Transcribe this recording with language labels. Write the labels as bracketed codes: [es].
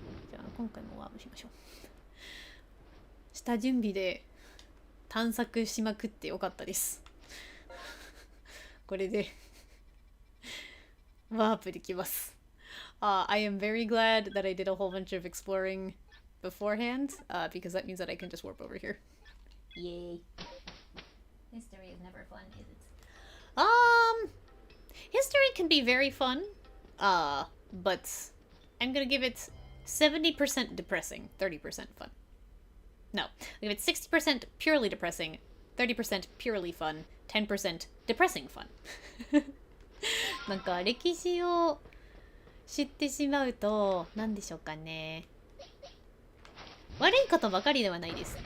[ja] じゃあ今回もワープしましょう。下準備で探索しまくってよかったです。これでワープできます。 [en] I am very glad that I did a whole bunch of exploring beforehand, because that means that I can just warp over here. Yay. History is never fun, is it? History can be very fun, but I'm gonna give it 70% depressing, 30% fun. No, I'll give it 60% purely depressing, 30% purely fun, 10% depressing fun. [ja] なんか歴史を知ってしまうと何でしょうかね、悪いことばかりではないです。